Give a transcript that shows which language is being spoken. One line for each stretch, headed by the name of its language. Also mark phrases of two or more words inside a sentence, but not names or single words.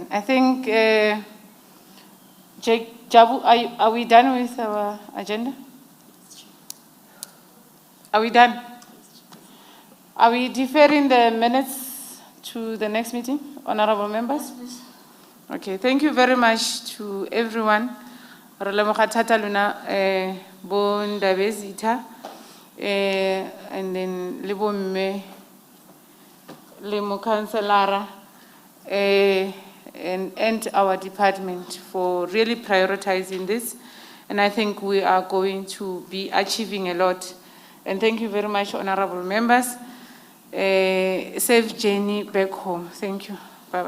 English: I think, Jabu, are we done with our agenda? Are we done? Are we deferring the minutes to the next meeting, honorable members? Okay, thank you very much to everyone.
Tswana: Re lemoga thata lona bo Ndabe Zitha,
English: and then
Tswana: le bo mme le mo councilora,
English: and our department for really prioritizing this. And I think we are going to be achieving a lot. And thank you very much, honorable members. Safe journey back home. Thank you. Bye-bye.